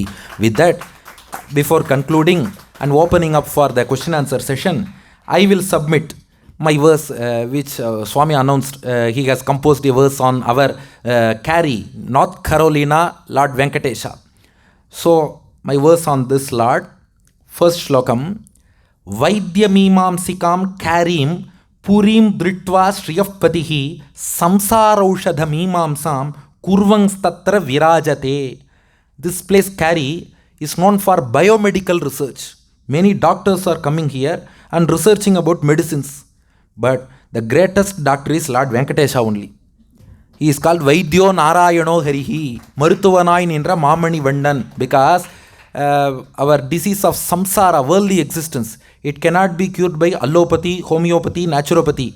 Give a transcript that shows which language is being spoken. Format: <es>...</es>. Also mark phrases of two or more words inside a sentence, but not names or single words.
<en>With that, before concluding and opening up for the question answer session, I will submit my verse which Swami announced. He has composed a verse on our Cary, North Carolina, Lord Venkatesha. So my verse on this Lord, first shlokam,</en> <sa>वैद्यमीमांसिकां कारीं पुरीं दृष्ट्वा श्रियःपतिः संसारौषधमीमांसां कुर्वंस्तत्र विराजते.</sa> <en>This place Cary is known for biomedical research. Many doctors are coming here and researching about medicines. But the greatest doctor is Lord Venkatesha only. He is called</en> <sa>वैद्यो नारायणो हरिः,</sa> <ta>மருத்துவனாய் நின்ற மாமணி வண்ணன்,</ta> <en>because our disease of samsara, worldly existence, it cannot be cured by allopathy, homeopathy, naturopathy.</en>